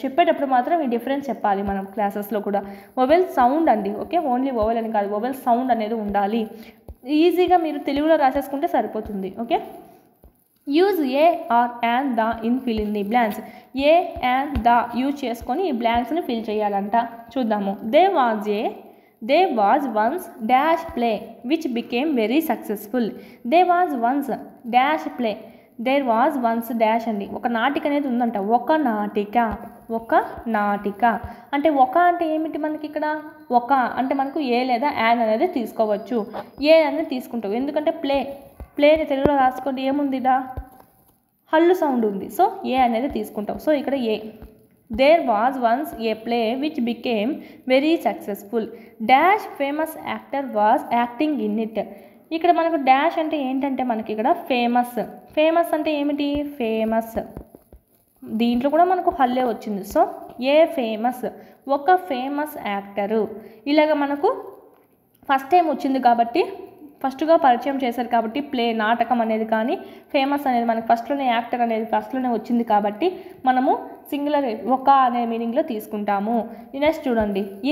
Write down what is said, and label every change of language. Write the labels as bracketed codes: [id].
[te] చెప్పేటప్పుడు మాత్రం ఈ డిఫరెన్స్ చెప్పాలి మనం క్లాసెస్లో కూడా. వొవెల్ సౌండ్ అండి. ఓకే, ఓన్లీ వొవెల్ అని కాదు, వొవెల్ సౌండ్ అనేది ఉండాలి. ఈజీగా మీరు తెలుగులో రాసేసుకుంటే సరిపోతుంది. [en] Okay, use a or and the in fill in the blanks. [te] ఏ and the use చేసుకొని ఈ బ్లాంక్స్ని ఫిల్ చేయాలంట. చూద్దాము. [en] There was once dash play which became very successful. There was once dash play. There was once dash అండి. [te] ఒక నాటిక అనేది ఉందంట. ఒక నాటిక, ఒక నాటిక అంటే ఒక అంటే ఏమిటి మనకి ఇక్కడ? ఒక అంటే మనకు ఏ లేదా యాన్ అనేది తీసుకోవచ్చు. ఏ అనేది తీసుకుంటావు ఎందుకంటే ప్లేని తెలుగులో రాసుకోండి. ఏముందిదా? హల్లు సౌండ్ ఉంది. సో ఏ అనేది తీసుకుంటావు. సో ఇక్కడ ఏ. [en] There was once a play which became very successful. Dash famous actor was acting in it. [te] ఇక్కడ మనకు డాష్ అంటే ఏంటంటే మనకి ఇక్కడ ఫేమస్. ఫేమస్ అంటే ఏమిటి? ఫేమస్. దీంట్లో కూడా మనకు హల్లే వచ్చింది. సో ఏ ఫేమస్, ఒక ఫేమస్ యాక్టరు. ఇలాగ మనకు ఫస్ట్ టైం వచ్చింది కాబట్టి, ఫస్ట్గా పరిచయం చేశారు కాబట్టి ప్లే, నాటకం అనేది కానీ ఫేమస్ అనేది మనకు ఫస్ట్లోనే, యాక్టర్ అనేది ఫస్ట్లోనే వచ్చింది కాబట్టి మనము సింగులర్ ఒక అనే మీనింగ్లో తీసుకుంటాము. నెక్స్ట్ చూడండి.